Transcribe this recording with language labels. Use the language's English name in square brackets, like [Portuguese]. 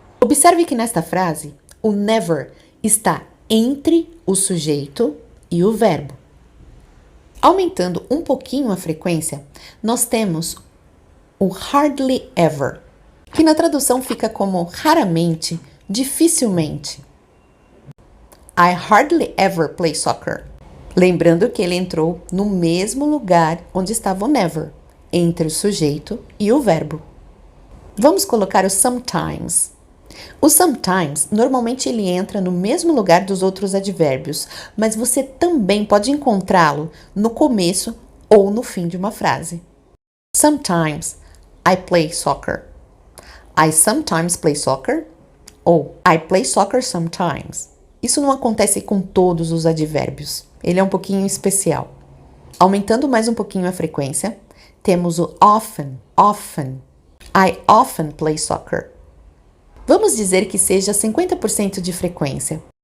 [Portuguese] Observe que nesta frase, o never está entre o sujeito e o verbo. Aumentando um pouquinho a frequência, nós temos o hardly ever, que na tradução fica como raramente, dificilmente. [English] I hardly ever play soccer. [Portuguese] Lembrando que ele entrou no mesmo lugar onde estava o never, entre o sujeito e o verbo. Vamos colocar o sometimes. O sometimes, normalmente ele entra no mesmo lugar dos outros advérbios, mas você também pode encontrá-lo no começo ou no fim de uma frase. [English] Sometimes I play soccer. I sometimes play soccer. Ou I play soccer sometimes. [Portuguese] Isso não acontece com todos os advérbios. Ele é um pouquinho especial. Aumentando mais um pouquinho a frequência, temos o often, often. [English] I often play soccer. [Portuguese] Vamos dizer que seja 50% de frequência.